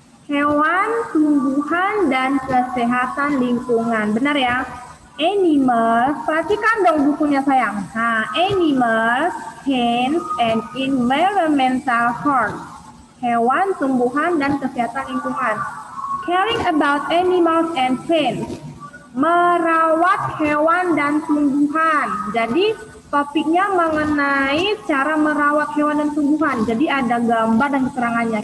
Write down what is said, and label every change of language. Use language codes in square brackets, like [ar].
[id] Hewan, tumbuhan, dan kesehatan lingkungan. Benar ya? Animals, perhatikan dong bukunya sayang. [en] Animals, plants, and environmental health. [id] Hewan, tumbuhan, dan kesehatan lingkungan. [en] Caring about animals and plants. [id] Merawat hewan dan tumbuhan. Jadi topiknya mengenai cara merawat hewan dan tumbuhan. Jadi ada gambar dan keterangannya.